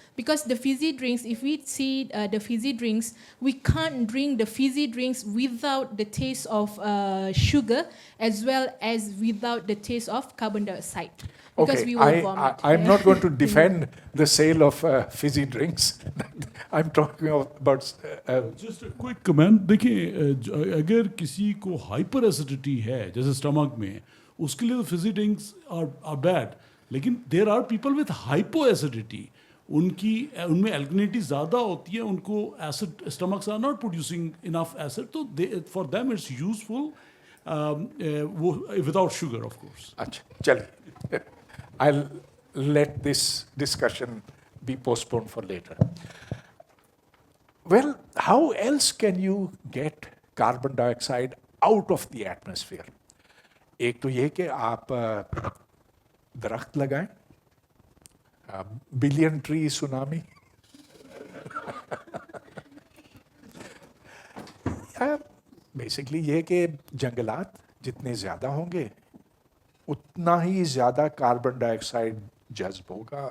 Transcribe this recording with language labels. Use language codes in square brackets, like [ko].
[en] Because the fizzy drinks, if we see the fizzy drinks, we can't drink the fizzy drinks without the taste of sugar, as well as without the taste of carbon dioxide. Because Okay, we will vomit. I'm not going to defend the sale of fizzy drinks. I'm talking about... just quick comment. [hi] देखिए, अगर किसी को hyper acidity है जैसे stomach में, उसके लिए तो [en] fizzy drinks are bad, [hi] लेकिन [en] there are people with hypoacidity, [hi] उनकी उनमें [en] alkalinity [hi] ज़्यादा होती है, उनको [en] Acid stomachs are not producing enough acid, तो for them it's useful वो without sugar of course. [hi] अच्छा चलिए, [en] I'll let this discussion be postponed for later. Well, how else can you get carbon dioxide out of the atmosphere? [hi] एक तो ये कि आप दरख्त लगाएं, बिलियन ट्री सुनामी, बेसिकली ये कि जंगलात जितने ज़्यादा होंगे उतना ही ज़्यादा कार्बन डाइऑक्साइड जज्ब होगा.